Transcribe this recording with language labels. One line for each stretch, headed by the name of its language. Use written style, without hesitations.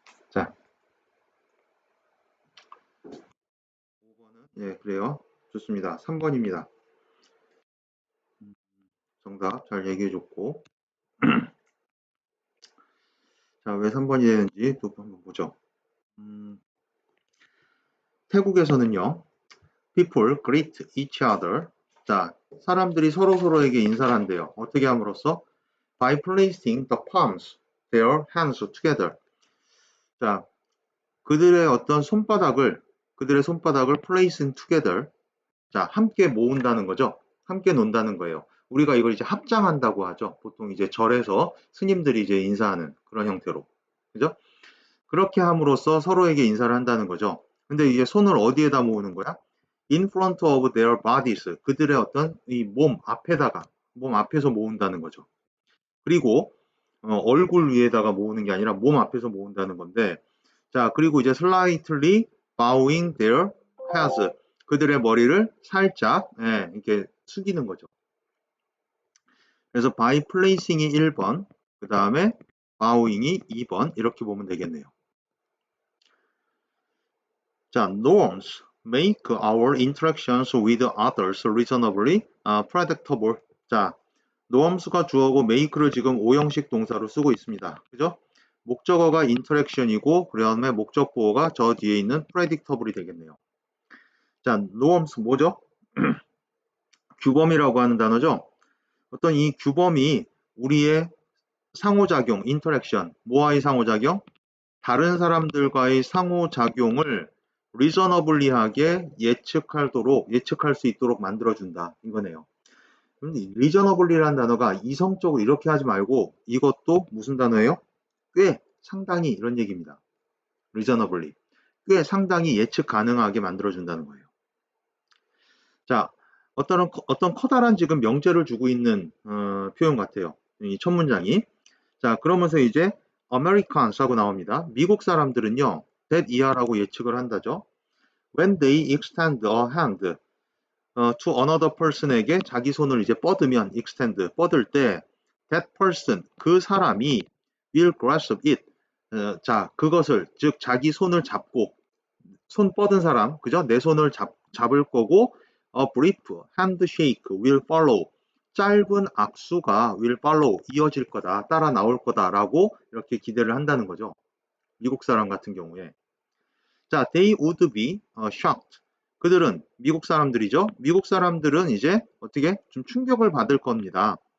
Korean: 자, 5번은 예, 그래요. 좋습니다. 3번입니다. 정답 잘 얘기해 줬고. 자, 왜 3번이 되는지 또 한번 보죠. 태국에서는요.
English: People greet each other.
Korean: 자, 사람들이 서로서로에게 인사를 한대요. 어떻게 함으로써?
English: By placing the palms, their hands together.
Korean: 자, 그들의 손바닥을
English: placing together.
Korean: 자, 함께 모은다는 거죠. 함께 논다는 거예요. 우리가 이걸 이제 합장한다고 하죠. 보통 이제 절에서 스님들이 이제 인사하는 그런 형태로. 그죠? 그렇게 함으로써 서로에게 인사를 한다는 거죠. 근데 이제 손을 어디에다 모으는 거야?
English: In front of their bodies.
Korean: 그들의 어떤 이 몸 앞에서 모은다는 거죠. 그리고 얼굴 위에다가 모으는 게 아니라 몸 앞에서 모은다는 건데, 자, 그리고 이제
English: slightly bowing their heads.
Korean: 그들의 머리를 살짝 이렇게 숙이는 거죠. 그래서 by placing이 1번, 그 다음에 bowing이 2번 이렇게 보면 되겠네요.
English: 자, norms make our interactions with others reasonably predictable.
Korean: 자, norms가 주어고 make를 지금 5형식 동사로 쓰고 있습니다. 그죠? 목적어가 interaction이고 그 다음에 목적 보어가 저 뒤에 있는 predictable이 되겠네요. 자, norms 뭐죠? 규범이라고 하는 단어죠. 어떤 이 규범이 우리의 상호작용, interaction, 뭐와의 상호작용? 다른 사람들과의 상호작용을 reasonably하게 예측할 수 있도록 만들어준다. 이거네요. 그런데 reasonably라는 단어가 이성적으로 이렇게 하지 말고 이것도 무슨 단어예요? 꽤 상당히 이런 얘기입니다. reasonably. 꽤 상당히 예측 가능하게 만들어준다는 거예요. 자, 어떤 커다란 지금 명제를 주고 있는 표현 같아요. 이 첫 문장이. 자, 그러면서 이제 Americans하고 나옵니다. 미국 사람들은요, that 이하라고 예측을 한다죠.
English: When they extend a hand to another person에게
Korean: 자기 손을 이제 뻗으면
English: extend,
Korean: 뻗을 때
English: that person,
Korean: 그 사람이
English: will grasp it.
Korean: 자, 그것을, 즉 자기 손을 잡고 손 뻗은 사람, 그죠? 내 손을 잡을 거고
English: a brief handshake will follow.
Korean: 짧은 악수가
English: will follow,
Korean: 이어질 거다, 따라 나올 거다라고 이렇게 기대를 한다는 거죠. 미국 사람 같은 경우에. 자,
English: they would be shocked.
Korean: 그들은 미국 사람들이죠. 미국 사람들은 이제 어떻게 좀 충격을 받을 겁니다.